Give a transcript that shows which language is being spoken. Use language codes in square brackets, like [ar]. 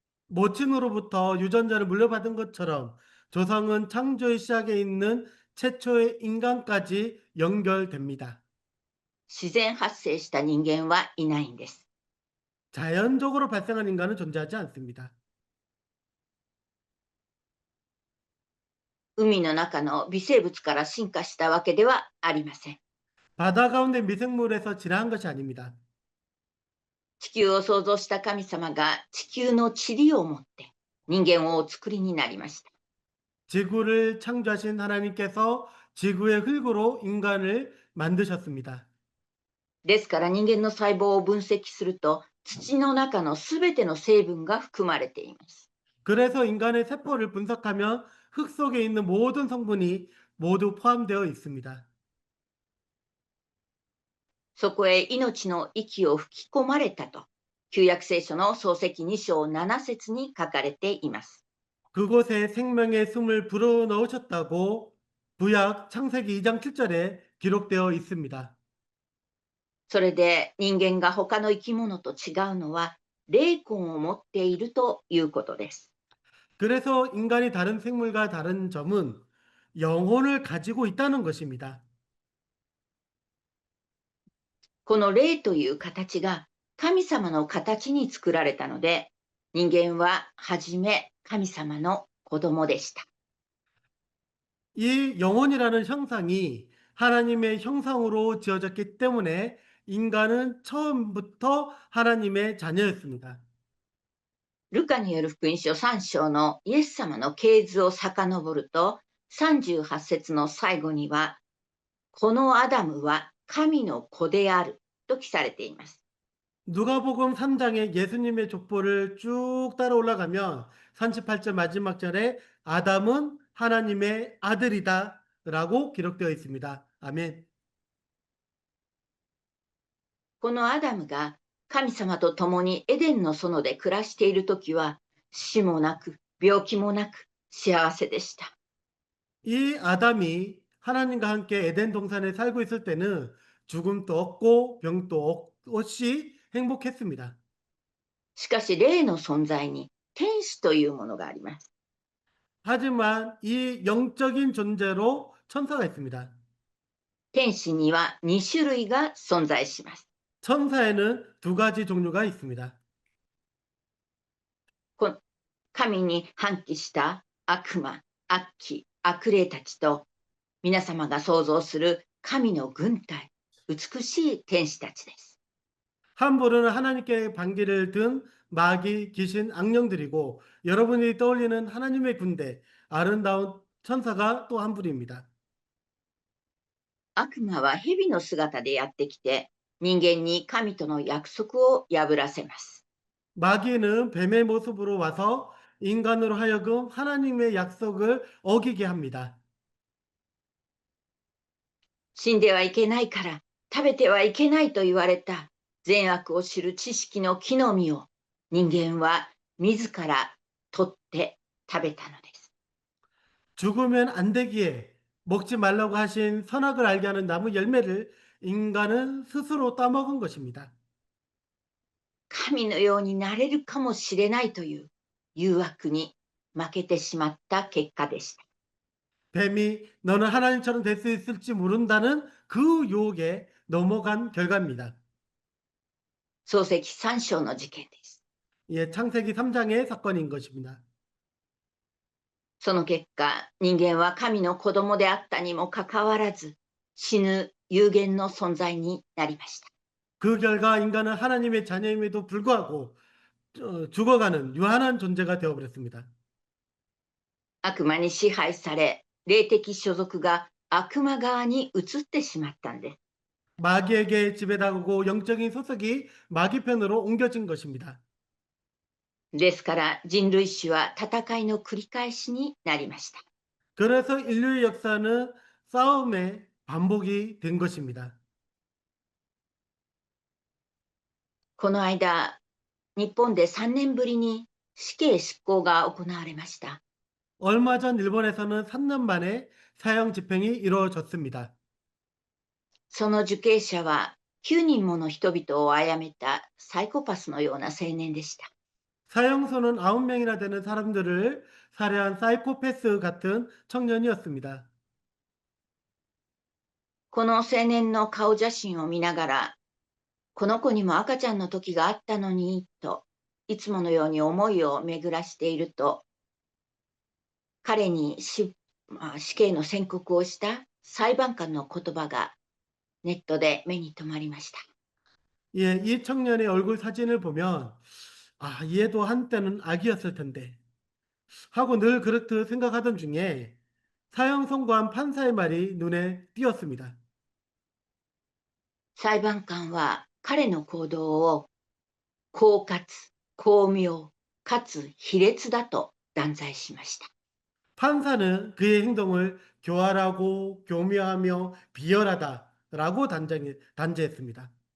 [ko] 모친으로부터 유전자를 물려받은 것처럼 조상은 창조의 시작에 있는 최초의 인간까지 연결됩니다. [ja] 自然発生した人間はいないんです。 [ko] 자연적으로 발생한 인간은 존재하지 않습니다. [ja] 海の中の微生物から進化したわけではありません。 [ko] 바다 가운데 미생물에서 진화한 것이 아닙니다. [ja] 地球を創造した神様が地球の塵を持って人間をお作りになりました。 [ko] 지구를 창조하신 하나님께서 지구의 흙으로 인간을 만드셨습니다. [ja] ですから人間の細胞を分析すると土の中のすべての成分が含まれています。 [ko] 그래서 인간의 세포를 분석하면 흙 속에 있는 모든 성분이 모두 포함되어 있습니다. [ja] そこへ命の息を吹き込まれたと旧約聖書の創世記2章7節に書かれています。 [ko] 그곳에 생명의 숨을 불어넣으셨다고 구약 창세기 2장 7절에 기록되어 있습니다. [ja] それで人間が他の生き物と違うのは霊魂を持っているということです。 [ko] 그래서 인간이 다른 생물과 다른 점은 영혼을 가지고 있다는 것입니다. [ja] この霊という形が神様の形に作られたので、人間ははじめ神様の子供でした。 [ko] 이 영혼이라는 형상이 하나님의 형상으로 지어졌기 때문에 인간은 처음부터 하나님의 자녀였습니다. [ja] ルカによる福音書3章のイエス様の系図を遡ると、38節の最後には、このアダムは神の子であると記されています。 [ko] 누가복음 3장의 예수님의 족보를 쭉 따라 올라가면 38절 마지막 절에 아담은 하나님의 아들이다 라고 기록되어 있습니다. 아멘. [ja] このアダムが神様と共にエデンの園で暮らしているときは、死もなく、病気もなく、幸せでした。 [ko] 이 아담이 하나님과 함께 에덴 동산에 살고 있을 때는 죽음도 없고 병도 없이 행복했습니다. [ja] しかし、霊の存在に天使というものがあります。 [ko] 하지만 이 영적인 존재로 천사가 있습니다. [ja] 天使には2種類が存在します。 [ko] 천사에는 두 가지 종류가 있습니다. [ja] こ神に反旗した悪魔、悪鬼、悪霊たちと、皆様が想像する神の軍隊、美しい天使たちです。 [ko] 한 부류는 하나님께 반기를 든 마귀, 귀신, 악령들이고 여러분이 떠올리는 하나님의 군대, 아름다운 천사가 또 한 부류입니다. [ja] 悪魔は蛇の姿でやってきて、人間に神との約束を破らせます。 [ko] 마귀는 뱀의 모습으로 와서 인간으로 하여금 하나님의 약속을 어기게 합니다. [ja] 死んではいけないから、食べてはいけないと言われた善悪を知る知識の木の実を人間は自ら取って食べたのです。 [ko] 죽으면 안 되기에 먹지 말라고 하신 선악을 알게 하는 나무 열매를 인간은 스스로 따먹은 것입니다. [ja] 神のようになれるかもしれないという誘惑に負けてしまった結果でした。 [ko] 뱀이 너는 하나님처럼 될 수 있을지 모른다는 그 유혹에 넘어간 결과입니다. [ja] 創世記3章の事件です。 [ko] 예, 창세기 3장의 사건인 것입니다. [ja] その結果、人間は神の子供であったにもかかわらず、死ぬ有限の存在になりました。 [ko] 그 결과 인간은 하나님의 자녀임에도 불구하고 죽어가는 유한한 존재가 되어버렸습니다. [ja] 悪魔に支配され、霊的所属が悪魔側に移ってしまったんです。 [ko] 마귀에게 지배당하고 영적인 소속이 마귀 편으로 옮겨진 것입니다. [ja] ですから人類史は戦いの繰り返しになりました。 [ko] 그래서 인류의 역사는 싸움의 반복이 된 것입니다. [ja] この間、日本で3年ぶりに死刑執行が行われました。 [ko] 얼마 전 일본에서는 3년 만에 사형 집행이 이루어졌습니다. [ja] その受刑者は9人もの人々を殺めたサイコパスのような青年でした。 [ko] 사형수는 9명이나 되는 사람들을 살해한 사이코패스 같은 청년이었습니다. [ja] この青年の顔写真を見ながら、この子にも赤ちゃんの時があったのにといつものように思いを巡らしていると、彼に死刑の宣告をした裁判官の言葉がネットで目に留まりました。 [ko] 예, 이 청년의 얼굴 사진을 보면 얘도 한때는 악이었을 텐데 하고 늘 그렇듯 생각하던 중에 사형 선고한 판사의 말이 눈에 띄었습니다. [ja] 裁判官は彼の行動を狡猾、巧妙、かつ卑劣だと断罪しました。 [ko] 판사는 그의 행동을 교활하고 교묘하며 비열하다라고 단죄했습니다.